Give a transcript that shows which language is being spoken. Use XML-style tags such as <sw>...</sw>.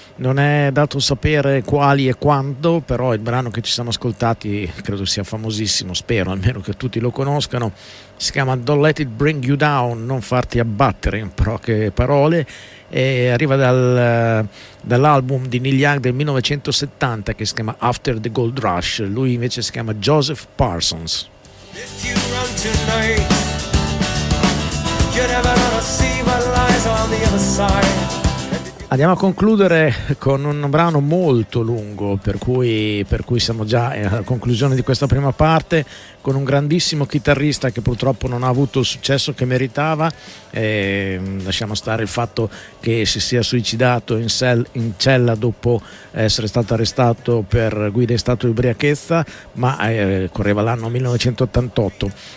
<it>Non è dato sapere quali e quando, però il brano che ci siamo ascoltati credo sia famosissimo, spero almeno che tutti lo conoscano. Si chiama Don't Let It Bring You Down, non farti abbattere, in poche parole, e arriva dall'album di Neil Young del 1970 che si chiama After the Gold Rush. Lui invece si chiama Joseph Parsons.</it> <en>If you run tonight, you're never gonna see what lies on the other side.</en> <it>Andiamo a concludere con un brano molto lungo, per cui siamo già alla conclusione di questa prima parte, con un grandissimo chitarrista che purtroppo non ha avuto il successo che meritava, e lasciamo stare il fatto che si sia suicidato in cella dopo essere stato arrestato per guida in stato di ubriachezza, ma correva l'anno 1988.</it>